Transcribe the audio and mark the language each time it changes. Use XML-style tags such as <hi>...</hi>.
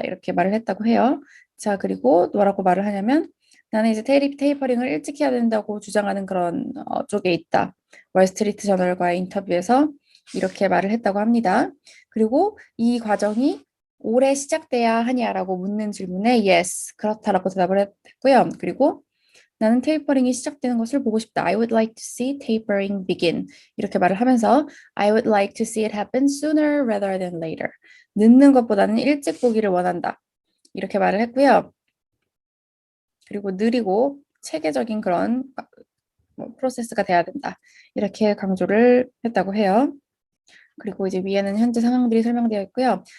<ko>이렇게 말을 했다고 해요. 자, 그리고 뭐라고 말을 하냐면 나는 이제 테이퍼링을 일찍 해야 된다고 주장하는 그런 쪽에 있다. 월스트리트 저널과의 인터뷰에서 이렇게 말을 했다고 합니다. 그리고 이 과정이 올해 시작돼야 하냐라고 묻는 질문에 yes, 그렇다라고 대답을 했고요. 그리고 나는 테이퍼링이 시작되는 것을 보고 싶다.</ko> <en>I would like to see tapering begin.</en> <ko>이렇게 말을 하면서</ko> <en>I would like to see it happen sooner rather than later.</en> <ko>늦는 것보다는 일찍 보기를 원한다. 이렇게 말을 했고요. 그리고 느리고 체계적인 그런 프로세스가 돼야 된다. 이렇게 강조를 했다고 해요. 그리고 이제 위에는 현재 상황들이 설명되어 있고요.</ko>